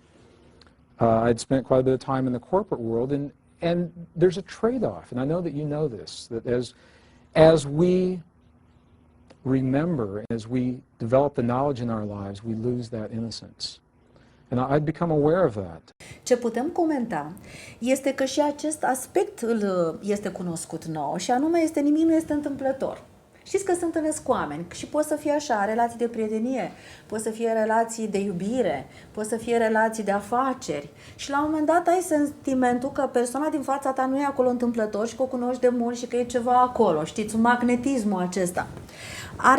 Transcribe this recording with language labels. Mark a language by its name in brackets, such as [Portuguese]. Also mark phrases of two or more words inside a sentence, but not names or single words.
[English] I'd spent quite a bit of time in the corporate world, and there's a trade-off, and I know that you know this, that as we remember, as we develop the knowledge in our lives, we lose that innocence. And I'd become aware of that. [Romanian] Ce putem comenta este că și acest aspect este cunoscut nou, și anume nimic nu este întâmplător. Știți că se întâlnesc cu oameni și pot să fie așa, relații de prietenie, pot să fie relații de iubire, pot să fie relații de afaceri, și la un moment dat ai sentimentul că persoana din fața ta nu e acolo întâmplător și că o cunoști de mult și că e ceva acolo, știți, un magnetismul acesta.